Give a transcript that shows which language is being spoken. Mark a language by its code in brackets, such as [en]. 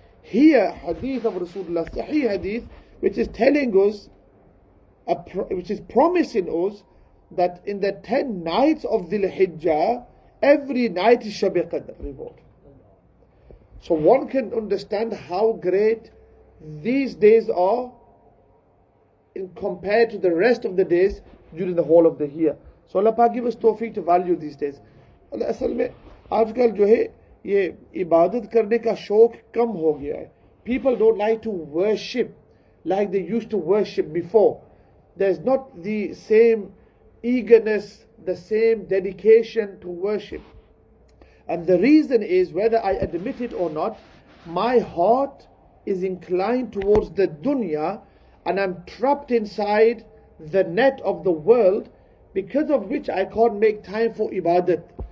[en] Here, hadith of Rasulullah, Sahih hadith, which is telling us, which is promising us that in the 10 nights of Dhul Hijjah, every night is Shab Qadr reward. So one can understand how great these days are in compared to the rest of the days during the whole of the year. So Allah Pak give us tawfiq to value these days. [hi] असल में आजकल जो है ये इबादत करने का शौक कम हो गया है. [en] People don't like to worship like they used to worship before. There's not the same eagerness, the same dedication to worship. And the reason is, whether I admit it or not, my heart is inclined towards the dunya and I'm trapped inside the net of the world, because of which I can't make time for ibadat.